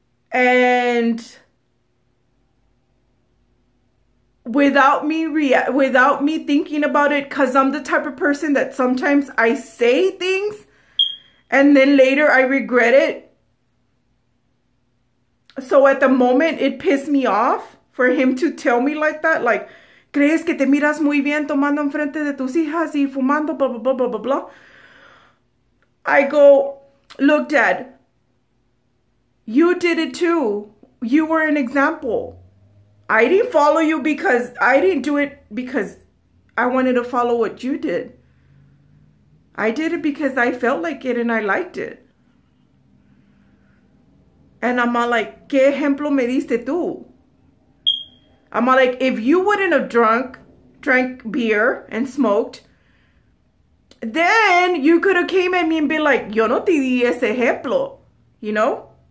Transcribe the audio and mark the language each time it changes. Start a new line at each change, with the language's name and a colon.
English: And without me thinking about it, because I'm the type of person that sometimes I say things and then later I regret it. So at the moment, it pissed me off for him to tell me like that.
Spanish: Like, crees que te miras muy bien tomando enfrente de tus hijas y fumando, blah, blah, blah, blah, blah, blah.
English: I go, look, Dad, you did it too. You were an example. I didn't follow you because I didn't do it because I wanted to follow what you did. I did it because I felt like it and I liked it.
Spanish: And I'm all like, ¿qué ejemplo me diste tú?
English: I'm all like, if you wouldn't have drank beer and smoked, then you could have came at me and been like,
Spanish: yo no te di ese ejemplo,
English: you know?